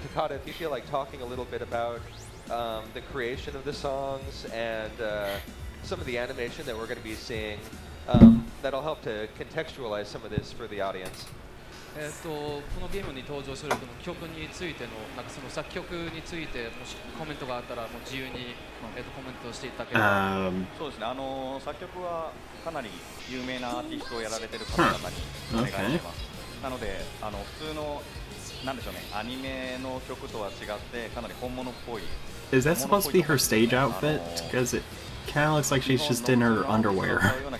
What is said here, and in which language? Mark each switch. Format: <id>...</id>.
<en>Takata, if you feel like talking a little bit about the creation of the songs and some of the animation that we're going to be seeing, that'll help to contextualize some of this for the audience.</en> <ja>このゲームに登場する曲についてのなんかその作曲についてもしコメントがあったらもう自由に、コメントしていただければ。そうですね。作曲はかなり有名なアーティストをやられてる方々にお願いしてます。なので普通のなんでしょうね、アニメの曲とは違ってかなり本物っぽい。</ja> <en>Is that supposed to be her stage outfit? Because it kind of looks like she's just in her underwear.</en>